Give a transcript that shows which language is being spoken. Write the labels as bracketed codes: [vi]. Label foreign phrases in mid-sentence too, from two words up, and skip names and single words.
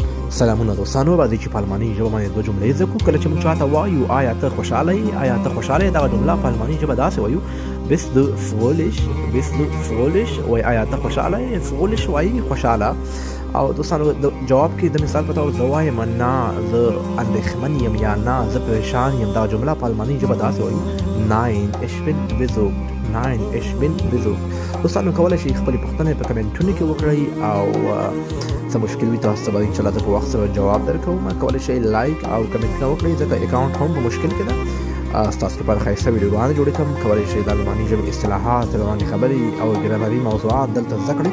[ps] سلامونه دوستانو، راځئ چې په الماني ژبه باندې دوه جملې زده کړو. کله چې موږ چاته وایو آیا ته خوشحاله یې، آیا ته خوشحاله یې، دغه جمله په الماني ژبه داسې وایو [de] bist du fröhlich، bist du fröhlich، [ps] وایي آیا ته خوشحاله یې. fröhlich وایي خوشحاله. او دوستانو د جواب کې د مثال په تور زه وایم نه زه اندېښمن یم یا نه زه پریشان یم، دغه جمله په الماني ژبه داسې وایو [de] nein ich bin besorgt، nein ich bin besorgt. [ps] دوستانو کولی شئ خپلې پوښتنې په کمنټونو کې وکړئ او څه مشکل وي تاسو ته به انشاءالله زه په وخت سره جواب درکوم. کولی شئ لایک او کمنټونه وکړئ ځکه اکاونټ هم په مشکل کې ده. ستاسو لپاره ښایسته ویډیوګانې جوړې کړم. کولی شئ د الماني ژبې اصطلاحات، روانې خبرې او ګرامري موضوعات دلته زده کړئ.